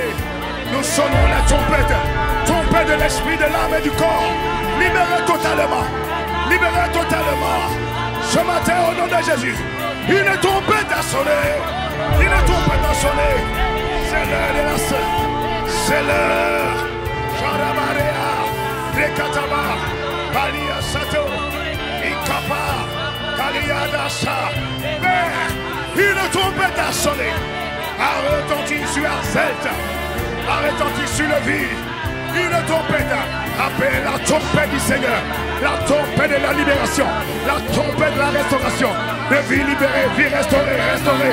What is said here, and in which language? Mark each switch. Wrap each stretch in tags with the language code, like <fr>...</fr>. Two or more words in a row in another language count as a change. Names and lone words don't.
<fr>Nous sonnons la trompette. Trompette de l'esprit, de l'âme et du corps. Libérée totalement. Libérée totalement. Ce matin, au nom de Jésus, une trompette a sonné. Une trompette a sonné. C'est l'heure de la scène. C'est l'heure. Jarabarea. Rekataba. Balia Sato. Ikapa. Kaliadasa. Mais une trompette a sonné. A retenti sur la Zelta. A retenti sur le vide. Une trompette. Appelle la trompette du Seigneur. La trompette de la libération. La trompette de la restauration. De vie libérée, vie restaurée, restaurée.</fr>